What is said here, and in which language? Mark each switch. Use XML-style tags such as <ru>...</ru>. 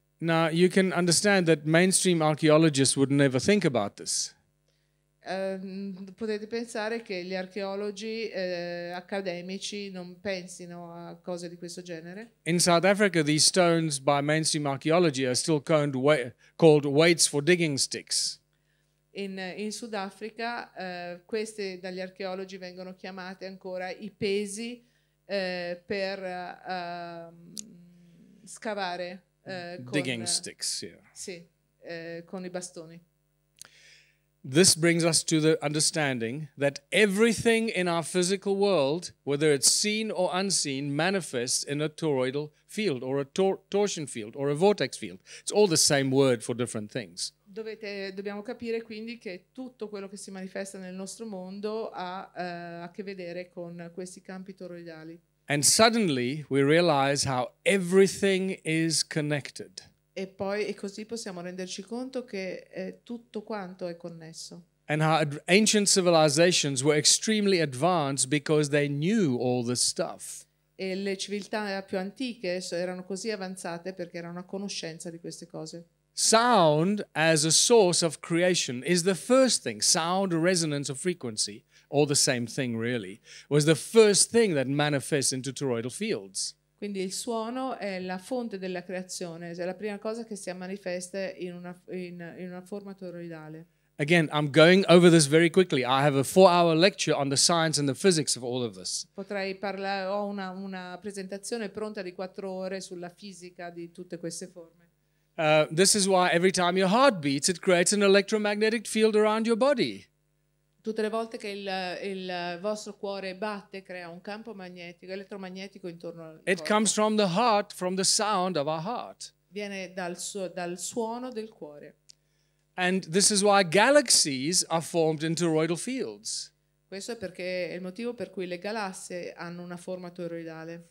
<en>Now, you can understand that mainstream archaeologists would never think about this.</en> <it>Potete pensare che gli archeologi accademici non pensino a cose di questo genere.</it> <en>In South Africa, these stones by mainstream archaeology are still called weights for digging sticks.</en> <it>In Sudafrica queste dagli archeologi vengono chiamate ancora i pesi per scavare</it> <en>Digging sticks, yeah.</en> <it>Sì, con i bastoni.</it> <en>This brings us to the understanding that everything in our physical world, whether it's seen or unseen, manifests in a toroidal field or a torsion field or a vortex field. It's all the same word for different things.</en> <it>Dobbiamo capire quindi che tutto quello che si manifesta nel nostro mondo ha a che vedere con questi campi toroidali.</it> <en>And suddenly we realize how everything is connected.</en> <it>E così possiamo renderci conto che tutto quanto è connesso.</it> <en>And how ancient civilizations were extremely advanced because they knew all this stuff.</en> <it>E le civiltà più antiche erano così avanzate perché erano a conoscenza di queste cose.</it> <en>Sound as a source of creation is the first thing. Sound, resonance of frequency, all the same thing really, was the first thing that manifests into toroidal fields.</en> <it>Quindi il suono è la fonte della creazione, è la prima cosa che si manifesta in una forma toroidale.</it> <en>Again, I'm going over this very quickly. I have a 4-hour lecture on the science and the physics of all of this.</en> <it>Ho una presentazione pronta di 4 ore sulla fisica di tutte queste forme.</it> <en>This is why every time your heart beats, it creates an electromagnetic field around your body.</en> <it>Tutte le volte che il vostro cuore batte, crea un campo magnetico, elettromagnetico intorno al</it> <en>It</en> <it>corpo.</it> <en>comes from the heart, from the sound of our heart.</en> <it>Viene dal suono del cuore.</it> <en>And this is why galaxies are formed in toroidal fields.</en> <it>Questo è il motivo per cui le galassie hanno una forma toroidale.</it>